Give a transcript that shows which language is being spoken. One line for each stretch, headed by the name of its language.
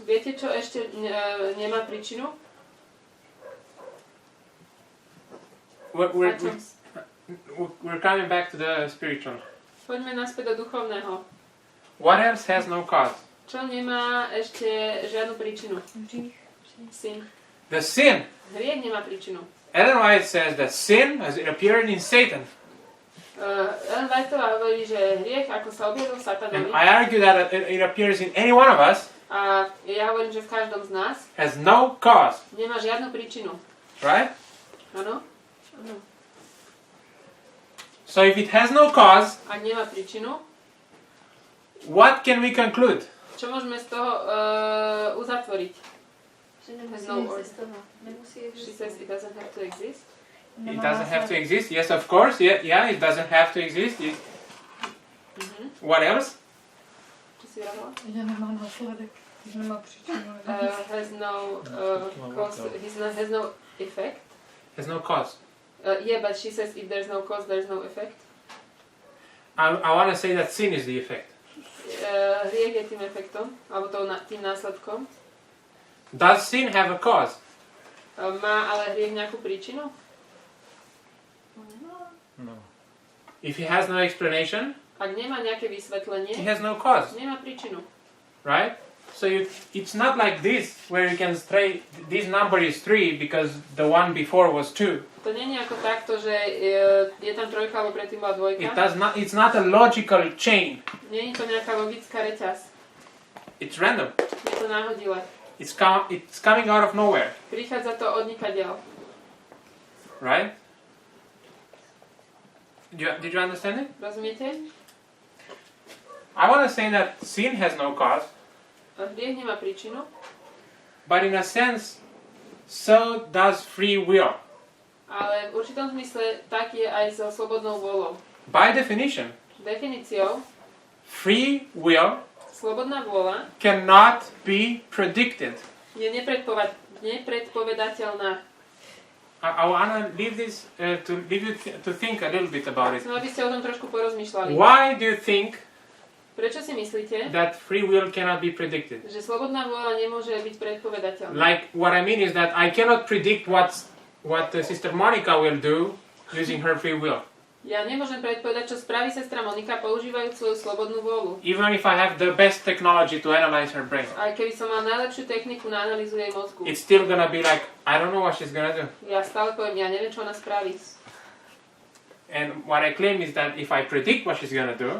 Slovak: Viete, čo ešte nemá príčinu?
English: We're coming back to the spiritual.
Slovak: Poďme naspäť do duchovného.
English: What else has no cause?
Slovak: Čo nemá ešte žiadnu príčinu?
English: Sin. The sin.
Slovak: Hriech nemá príčinu.
English: Ellen White says that sin has appeared in Satan.
Slovak: Ellen Whiteová hovorí, že hriech, ako sa objavil v Satanovi,
English: And I argue that it appears in any one of us,
Slovak: a ja hovorím, že v každom z nás
English: has no cause.
Slovak: nemá žiadnu príčinu.
English: Right?
Slovak: Áno? Áno.
English: So if it has no cause,
Slovak: Ak nemá príčinu,
English: what can we conclude?
Slovak: čo môžeme z toho uzatvoriť? Že
English: Has no order.
Slovak: nemusí
English: She says it doesn't have to exist. It doesn't have to exist. Yes, of course. Yeah, it doesn't have to exist. What else?
Slovak: Čo si hovorila?
Czech: Že nemá následek, že nemá příčinu.
English: Has no cause, has no effect. Has no cause. Yeah, but she says if there's no cause, there's no effect. I want to say that sin is the effect.
Slovak: Hriech je tým efektom, alebo tým následkom.
English: Does sin have a cause?
Slovak: Má ale hriech nejakú príčinu?
English: No. If he has no explanation,
Slovak: Ak nemá nejaké vysvetlenie,
English: he has no cause,
Slovak: nemá príčinu.
English: right? So it's not like this, where you can say this number is 3 because the one before was 2.
Slovak: To nie je ako takto, že je tam trojka, alebo predtým bola dvojka.
English: It's not a logical chain.
Slovak: Nie je to nejaká logická reťaz.
English: It's random.
Slovak: Je to náhodile.
English: It's coming out of nowhere,
Slovak: Prichádza to od nikadeľ.
English: right? Did you understand it?
Slovak: Rozumiete?
English: I want to say that sin has no cause,
Slovak: Hriech nemá príčinu,
English: but in a sense, so does free will.
Slovak: ale v určitom zmysle tak je aj so slobodnou vôľou.
English: By definition,
Slovak: Definíciou,
English: free will
Slovak: slobodná vôľa
English: cannot be predicted.
Slovak: je nepredpovedateľná.
English: I want to leave this leave you to think a little bit about it.
Slovak: Chcem, aby ste o tom trošku porozmýšľali.
English: Why do you think
Slovak: Prečo si myslíte,
English: that free will cannot be predicted?
Slovak: že slobodná vôľa nemôže byť predpovedateľná?
English: Like, what I mean is that I cannot predict what Sister Monica will do using her free will.
Slovak: Ja nemôžem predpovedať, čo spraví sestra Monika používajúc svoju slobodnú vôľu.
English: Even if I have the best technology to analyze her brain.
Slovak: Aj keby som mal najlepšiu techniku na analýzu jej mozgu.
English: It's still gonna be like, I don't know what she's gonna do.
Slovak: Ja stále poviem, ja neviem, čo ona spraví.
English: And what I claim is that if I predict what she's gonna do,